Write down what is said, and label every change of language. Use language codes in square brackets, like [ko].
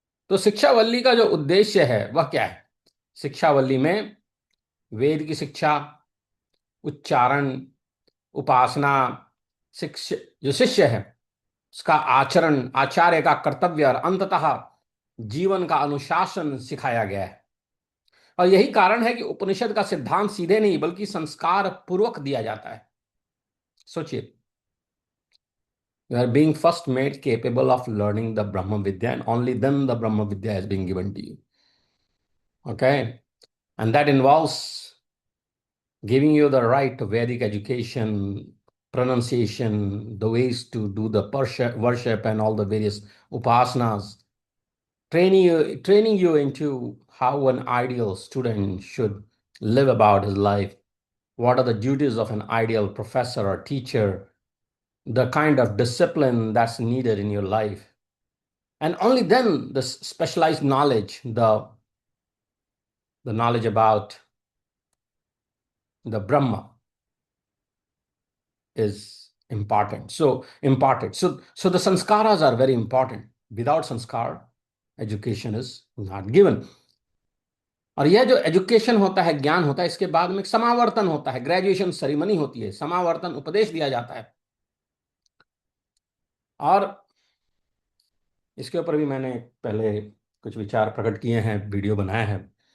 [hi] तो शिक्षावल्ली का जो उद्देश्य है वह क्या है? शिक्षावल्ली में वेद की शिक्षा, उच्चारण, उपासना, शिक्ष जो शिष्य है उसका आचरण, आचार्य का कर्तव्य, और अंततः जीवन का अनुशासन सिखाया गया है। और यही कारण है कि उपनिषद का सिद्धांत सीधे नहीं बल्कि संस्कार पूर्वक दिया जाता है। सोचिए, [en] you are being first made capable of learning the Brahma Vidya, and only then the Brahma Vidya is being given to you. Okay? And that involves giving you the right Vedic education, pronunciation, the ways to do the worship and all the various upasanas, training you into how an ideal student should live about his life, what are the duties of an ideal professor or teacher, the kind of discipline that's needed in your life. And only then the specialized knowledge, the knowledge about the Brahma is important. So imparted. So the sanskaras are very important. Without sanskar, education is not given. [hi] और यह जो education होता है, ज्ञान होता है, इसके बाद में समावर्तन होता है, ग्रेजुएशन सेरेमनी होती है, समावर्तन उपदेश दिया जाता है। और इसके ऊपर भी मैंने पहले कुछ विचार प्रकट किए हैं, वीडियो बनाया है।